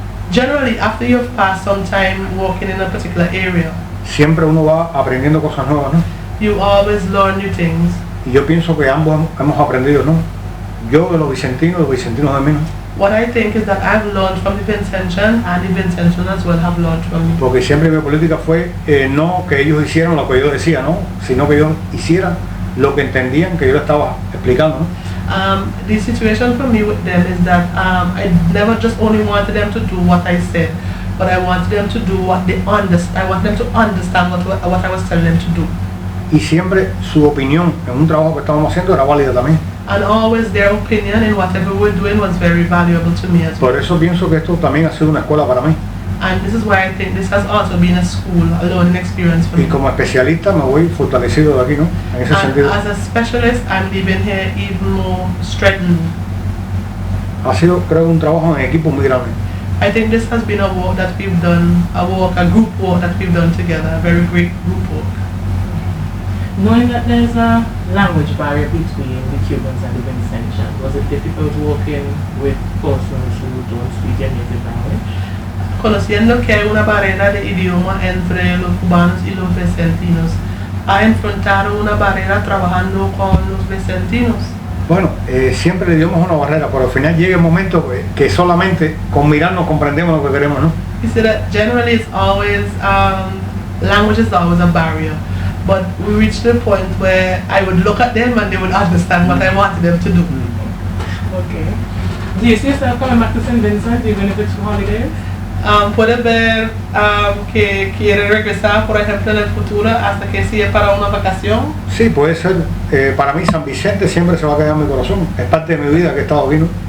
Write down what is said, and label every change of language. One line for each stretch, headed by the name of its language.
English: Generally, after you've passed some time working in a particular area,
Spanish: siempre uno va aprendiendo cosas nuevas, ¿no?
English: You always learn new things.
Spanish: Y yo pienso que ambos hemos aprendido, ¿no? Yo de los vicentinos de mí, ¿no?
English: What I think is that I've learned from the Vincentian, and the Vincentian as well have learned from me.
Spanish: Porque siempre mi política fue no que ellos hicieran lo que yo decía, ¿no? Sino que ellos hicieran lo que entendían que yo les estaba explicando, ¿no?
English: The situation for me with them is that I never just only wanted them to do what I said, but I wanted them to do what they understand. I want them to understand what I was telling them to do.
Spanish: Y siempre su opinión en un trabajo que estábamos haciendo era válida también.
English: And always their opinion in whatever we're doing was very valuable to me as well.
Spanish: Por eso pienso que esto también ha sido una escuela para mí.
English: And this is why I think this has also been a school, a learning experience for me.
Spanish: Y como especialista me voy fortalecido de aquí, ¿no? En ese sentido.
English: As a specialist, I'm leaving here even more strengthened.
Spanish: Ha sido, creo, un trabajo en equipo muy grande.
English: I think this has been a work that we've done, a group work that we've done together, a very great group work. Knowing that there's a language barrier between the Cubans and the Vincentians, was it difficult working with persons who don't speak your native language?
Spanish: Conociendo que hay una barrera de idioma entre los cubanos y los vicentinos, ¿ha enfrentado una barrera trabajando con los vicentinos? Bueno, siempre el idioma es una barrera, pero al final llega el momento que solamente con mirarnos comprendemos lo que queremos, ¿no?
English: He said that generally it's always, language is always a barrier. But we reached the point where I would look at them and they would understand what I wanted them to do. Okay. Do you see yourself coming back to St. Vincent even if it's for holidays?
Spanish: Puede ver que quiere regresar, por ejemplo, en el futuro hasta que sea para una vacación. Sí, puede ser. Para mí San Vicente siempre se va a quedar en mi corazón. Es parte de mi vida que he estado aquí, ¿no?